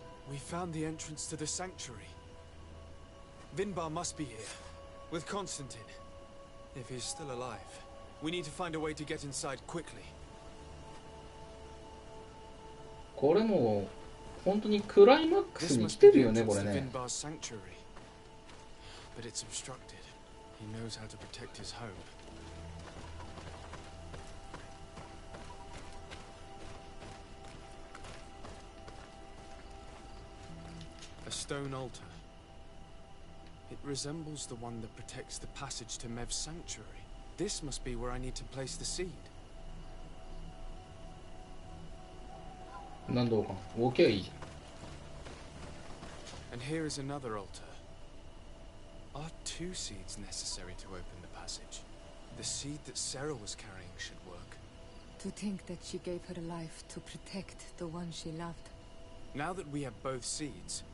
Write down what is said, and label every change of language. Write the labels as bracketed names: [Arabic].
[English] We found the entrance to the sanctuary. Vinbar must be here, with Constantine. If he's still alive, we need to find a way to get inside quickly. [Japanese] これも本当にクライマックスに来てるよね、これね。 [English] Vinbar's sanctuary. But it's obstructed. He knows how to protect his home. A stone altar. It resembles the one that protects the passage to Mev's sanctuary. This must be where I need to place the seed. [Japanese] 何度か動けばいいじゃん。 [English] And here is another altar. Are 2 seeds necessary to open the passage? The seed that Sarah was carrying should work. To think that she gave her life to protect the one she loved. Now that we have both seeds,